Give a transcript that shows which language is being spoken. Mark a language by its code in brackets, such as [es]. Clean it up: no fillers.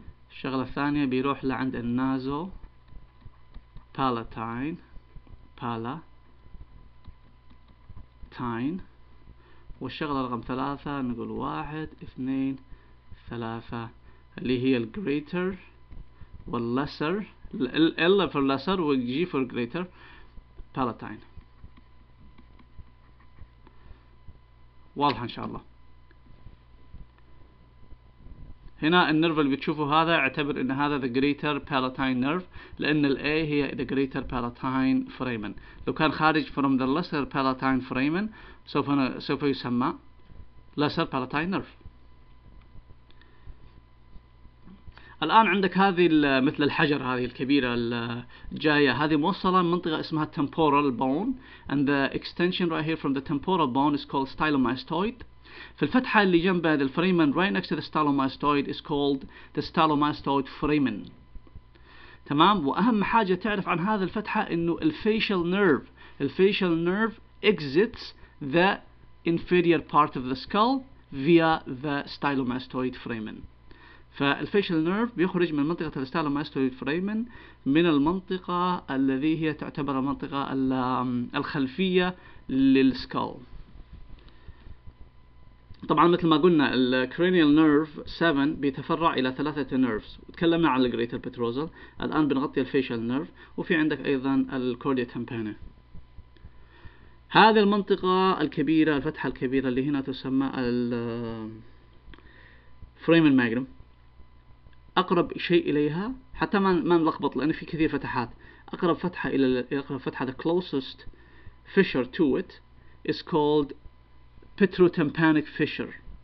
[ar] الشغلة الثانية بيروح لعند النازو بالاتاين والشغلة رقم 3 نقول 1 2 3 اللي هي الجريتر واللسر، ال for lesser والجي for greater palatine. واضحة إن شاء الله. هنا النيرف اللي بتشوفه هذا اعتبر ان هذا the greater palatine nerve، لان ال A هي the greater palatine foramen. لو كان خارج [en] from the lesser palatine foramen [ar] سوف يسمى [en] lesser palatine nerve. [ar] الآن عندك هذه مثل الحجر هذه الكبيرة الجاية، هذه موصلة منطقة اسمها [en] temporal bone, and the extension right here from the temporal bone is called stylomastoid. [ar] في الفتحة اللي جنب الفريمن [en] right next to the stylomastoid is called the stylomastoid foramen. [ar] تمام. وأهم حاجة تعرف عن هذا الفتحة إنه [en] الfacial nerve exits the inferior part of the skull via the stylomastoid foramen. [ar] فالفيشل نيرف بيخرج من منطقة الستالوماستويد فريمن من المنطقة الذي هي تعتبر المنطقة الخلفية للسكال. طبعا مثل ما قلنا الكرينيال نيرف 7 بيتفرع إلى 3 نيرفز، تكلمنا عن الجريتر بتروزال، الآن بنغطي الفيشل نيرف، وفي عندك أيضا الكورديا تمبانا. هذه المنطقة الكبيرة، الفتحة الكبيرة اللي هنا تسمى الفريمن ماجنم، أقرب شيء إليها حتى ما نلخبط لأن في كثير فتحات. أقرب فتحة [en] the closest fissure to it is called petrotympanic fissure.